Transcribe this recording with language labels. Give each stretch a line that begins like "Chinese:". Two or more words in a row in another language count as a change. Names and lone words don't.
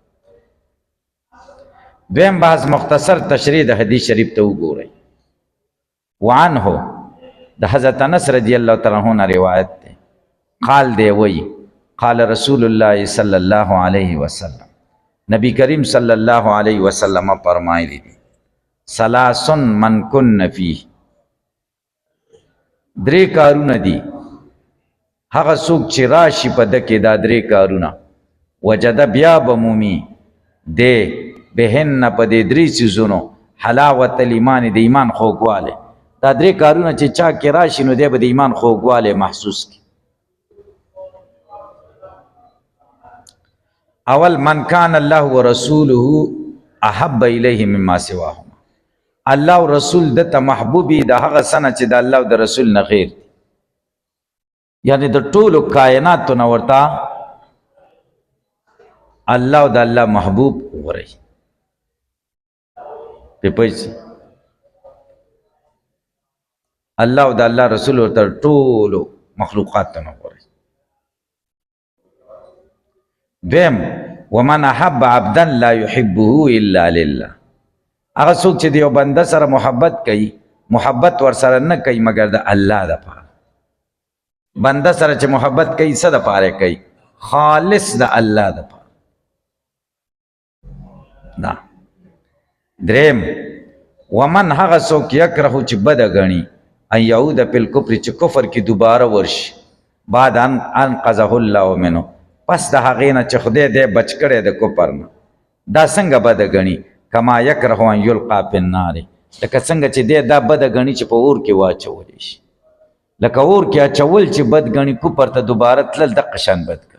Pashto: دویم بحث مختصر تشریح د حدیث شریف ته وګورئ. وعنه د حضرت انس
Arabic: رضی الله تعالی عنہ
Pashto: نه روایت ده، قال دی وی
Arabic: قال رسول الله صلی الله علیه وسلم،
Pashto: نبی کریم
Arabic: صلی الله علیه وسلم
Pashto: فرمایلی دي
Arabic: ثلاث من کن فیه،
Pashto: درې کارونه دي هغه څوک چې راشي په ده کې دا درې کارونه، وجد بیا بمومي دی بهن په دې درې څیزونو
Arabic: حلاوت الایمان
Pashto: د ایمان خوږوالی. دا درې کارونه چې چا کې راشي نو دی به د ایمان خوږوالی محسوس کړي. اول
Arabic: من کان الله ورسوله احب الیه مما سواهما،
Pashto: الله او رسول دته محبوبي د هغه سنه چې د الله او د رسول نه غیر دي، یعنی د ټولو کائناتو نه ورته الله او د الله محبوب غوري. په پېژ الله او د الله رسول ورته ټولو مخلوقات ته نه غوري. دویم
Arabic: ومن احب عبدا لا يحبه الا لله،
Pashto: هغه څوک چې د یو بنده سره محبت کوي، محبت ور سره نه کوي مګر د الله دپاره. بنده سره چې محبت کوي څه دپاره کوي؟ خالص د الله دپاره. دا دریم ومن هغه څوک یکرهو چې بده ګڼي
Arabic: ان یعود بالکفر،
Pashto: چې کفر کې دوباره ورشي،
Arabic: بعد ان انقذه الله منه،
Pashto: پس د هغې نه چې خدای دی بچ کړی د کفر نه. دا څنګه بده ګڼي؟
Arabic: کما یکره ان یلقا فی النار،
Pashto: لکه څنګه چې دی دا بده ګڼي چې په اور کې واچولی شي. لکه اور کې اچول چې بد ګڼي، کفر ته دوباره تلل دقه شان بد ګڼي.